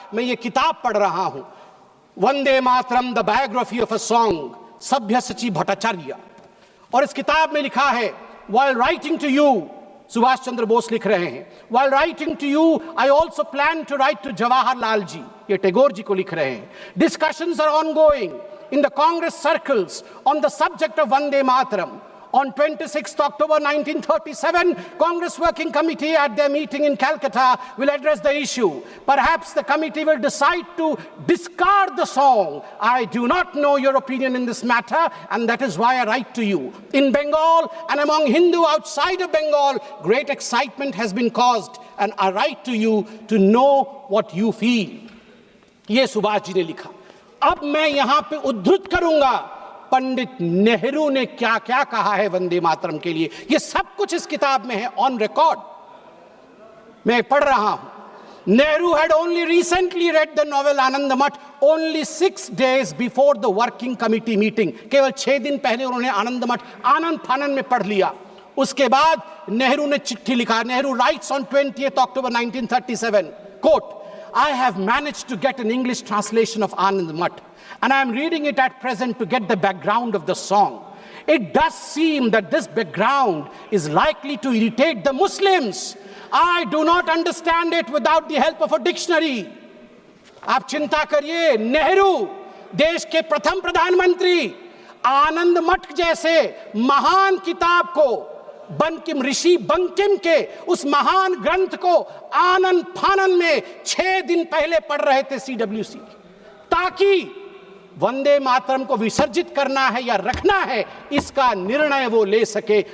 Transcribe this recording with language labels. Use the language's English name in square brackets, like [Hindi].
[Hindi] मैं ये किताब पढ़ रहा हूं, Vande Mataram the biography of a song, सभ्यसाची Bhattacharya. और इस किताब में लिखा है, [English] while writing to you, [Hindi] Subhash Chandra Bose लिख रहे हैं, [English] while writing to you I also plan to write to [Hindi] Jawaharlal ji, ये टैगोर जी को लिख रहे हैं। [English] Discussions are ongoing in the Congress circles on the subject of Vande Mataram. On 26th October 1937, Congress Working Committee at their meeting in Calcutta will address the issue. Perhaps the committee will decide to discard the song. I do not know your opinion in this matter, and that is why I write to you. In Bengal and among Hindu outside of Bengal, great excitement has been caused, and I write to you to know what you feel. [Hindi] ये सुभाष जी ने लिखा। अब मैं यहां पे उद्धृत करूंगा पंडित नेहरू ने क्या क्या कहा है वंदे मातरम के लिए। यह सब कुछ इस किताब में है, ऑन रिकॉर्ड मैं पढ़ रहा हूं। [English] Nehru had only recently read the novel Anand Math only 6 days before the working committee meeting. [Hindi] केवल 6 दिन पहले उन्होंने आनंद मठ आनंद फानन में पढ़ लिया। उसके बाद नेहरू ने चिट्ठी लिखा। [English] Nehru writes on 20th October 1937, quote, I have managed to get an English translation of Anand Math, and I am reading it at present to get the background of the song. It does seem that this background is likely to irritate the Muslims. I do not understand it without the help of a dictionary. [Hindi] आप चिंता करिए, नेहरू देश के प्रथम प्रधानमंत्री आनंद मठ जैसे महान किताब को, बंकिम ऋषि बंकिम के उस महान ग्रंथ को आनंद फानन में 6 दिन पहले पढ़ रहे थे CWC, ताकि वंदे मातरम को विसर्जित करना है या रखना है इसका निर्णय वो ले सके।